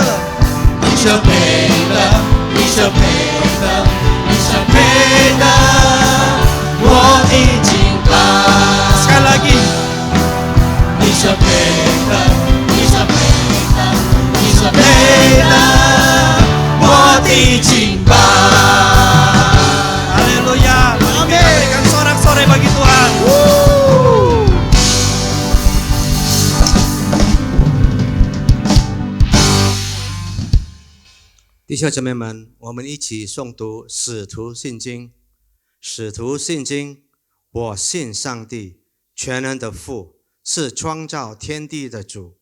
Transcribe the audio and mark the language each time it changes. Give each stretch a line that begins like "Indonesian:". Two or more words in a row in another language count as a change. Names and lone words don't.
Chinese: 你是配的，你是配的，你是配的，我的敬拜。
Indonesian: Sekali lagi.
Chinese: 你是配的，你是配的，你是配的，我的敬拜。
Indonesian: Haleluya. Mari kita berikan sorak-sorai bagi Tuhan.
Chinese: 弟兄姐妹们，我们一起诵读《使徒信经》。使徒信经，我信上帝，全能的父，是创造天地的主。